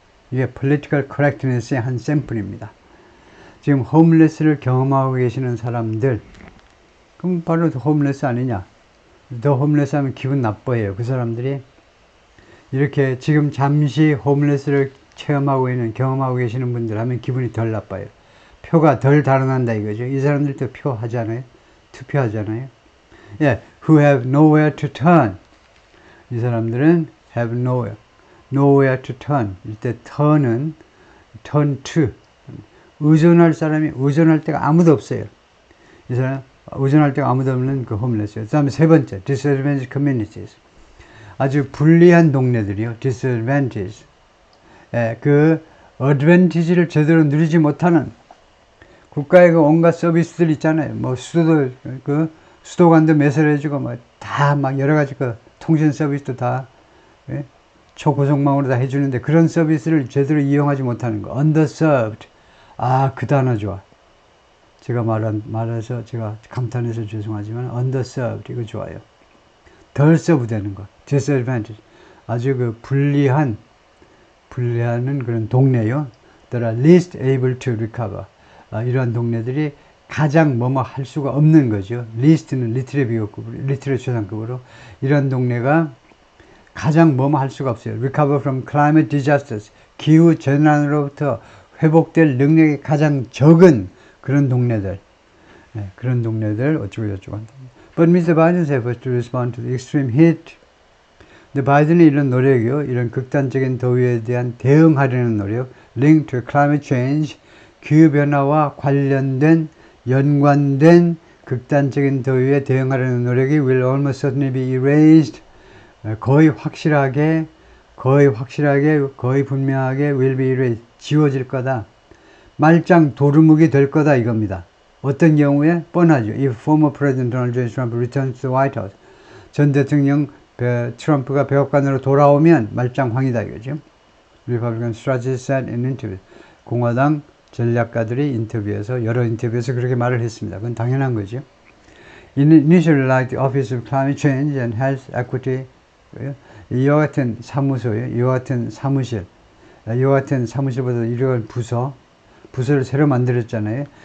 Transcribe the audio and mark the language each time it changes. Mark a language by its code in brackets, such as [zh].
[ko] 이게 political correctness의 한 샘플입니다. 지금 홈레스를 경험하고 계시는 사람들, 그럼 바로 홈레스 아니냐? 더 홈레스 하면 기분 나빠해요. 그 사람들이 이렇게 지금 잠시 홈레스를 경험하고 계시는 분들 하면 기분이 덜 나빠요. 표가 덜 달아난다 이거죠. 이 사람들도 투표하잖아요. [en] 예, who have nowhere to turn. [ko] 이 사람들은 [en] have nowhere to turn. [ko] 이때 turn은 turn to. 의존할 데가 아무도 없어요. 이 사람, 의존할 데가 아무도 없는 그 홈레스요. 그 다음에 세 번째, [en] disadvantaged communities. [ko] 아주 불리한 동네들이요. [en] disadvantage. [ko] 예, 그 advantage를 제대로 누리지 못하는 국가의 그 온갖 서비스들 있잖아요. 뭐 수도관도 매설해주고 다 여러 가지 그 통신 서비스도 다 초고속망으로 다 해주는데 그런 서비스를 제대로 이용하지 못하는 거. underserved. 그 단어 좋아. 제가 말해서 제가 감탄해서 죄송하지만 underserved 이거 좋아요. 덜 서브되는 것. disadvantage. 아주 그 불리한 그런 동네요. [en] that are least able to recover. [ko] 이러한 동네들이 가장 뭐뭐 할 수가 없는 거죠. least는 리틀의 최상급으로 이런 동네가 가장 뭐뭐 할 수가 없어요. [en] recover from climate disasters. [ko] 기후 재난으로부터 회복될 능력이 가장 적은 그런 동네들. 그런 동네들 어쩌고 저쩌고 한다. [en] But Mr. Biden's efforts to respond to the extreme heat [ko] 근데 바이든의 이런 노력이요, 이런 극단적인 더위에 대한 대응하려는 노력, [en] linked to climate change, [ko] 기후변화와 관련된, 연관된 극단적인 더위에 대응하려는 노력이 [en] will almost certainly be erased. [ko] 거의 확실하게, 거의 분명하게 [en] will be erased. [ko] 지워질 거다. 말짱 도루묵이 될 거다 이겁니다. 어떤 경우에? 뻔하죠. [en] If former President Donald J. Trump returns to the White House. [ko] 전 대통령 트럼프가 백악관으로 돌아오면 말짱황이다 이거죠. [en] Republican strategists said in interview. [ko] 공화당 전략가들이 인터뷰에서, 여러 인터뷰에서 그렇게 말을 했습니다. 그건 당연한 거죠. [en] Initially like the Office of Climate Change and Health Equity, [ko] 이와 같은 사무소요, 이와 같은 사무실, 이와 같은 사무실보다 이러한 부서를 새로 만들었잖아요.